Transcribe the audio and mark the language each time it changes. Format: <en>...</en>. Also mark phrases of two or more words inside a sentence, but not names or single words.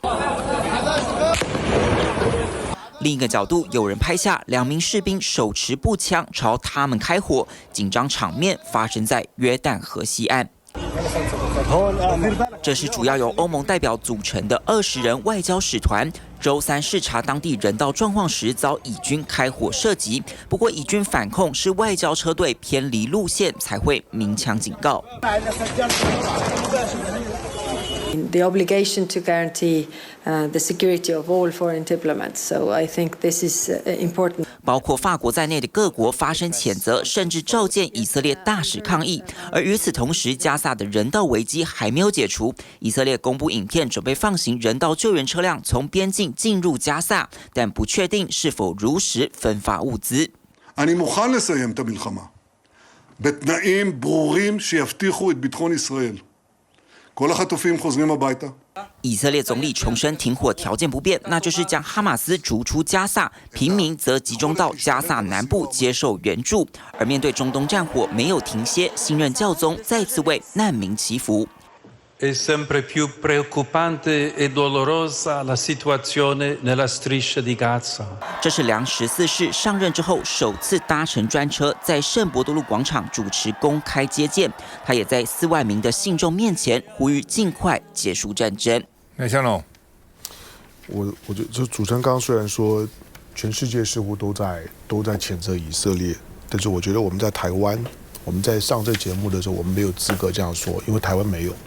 <zh>另一个角度，有人拍下2名士兵手持步枪朝他们开火，紧张场面发生在约旦河西岸。这是主要由欧盟代表组成的20人外交使团，周3视察当地人道状况时遭以军开火射击。不过以军反控是外交车队偏离路线才会鸣枪警告。</zh> <en>The obligation to guarantee the security of all foreign diplomats. So I think this is important.</en> <zh>包括法国在内的各国发声谴责，甚至召见以色列大使抗议。而与此同时，加萨的人道危机还没有解除。以色列公布影片，准备放行人道救援车辆从边境进入加萨，但不确定是否如实分发物资。</zh> <he>אני מוכן לסיים את המלחמה בתנאים ברורים שיבטיחו את ביטחון ישראל. כל החטופים חוזרים הביתה.</he> <zh>以色列总理重申停火条件不变，那就是将哈马斯逐出加萨，平民则集中到加萨南部接受援助。而面对中东战火没有停歇，新任教宗再次为难民祈福。</zh> <it>È sempre più preoccupante e dolorosa la situazione nella striscia di Gaza.</it> <zh>这是梁14世上任之后首次搭乘专车，在圣伯多禄广场主持公开接见。他也在4万名的信众面前呼吁尽快结束战争。那香龙，我觉得就主持人刚刚虽然说全世界似乎都在谴责以色列，但是我觉得我们在台湾，我们在上这节目的时候，我们没有资格这样说，因为台湾没有。</zh>